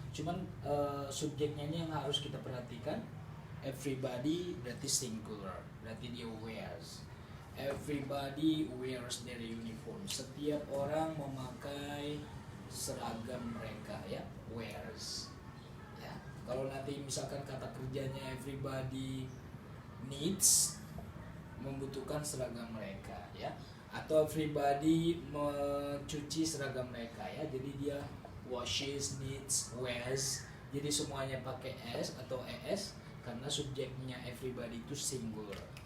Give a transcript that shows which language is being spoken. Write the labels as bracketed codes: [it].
[id] Cuman subjeknya ini yang harus kita perhatikan. Everybody berarti singular, berarti dia wears. [en] Everybody wears their uniform. [id] Setiap orang memakai seragam mereka, ya, wears. Ya. Kalau nanti misalkan kata kerjanya [en] everybody needs, [id] membutuhkan seragam mereka, ya. Atau everybody mencuci seragam mereka, ya. Jadi dia washes, needs, wears. Jadi semuanya pakai s atau es karena subjeknya everybody itu singular.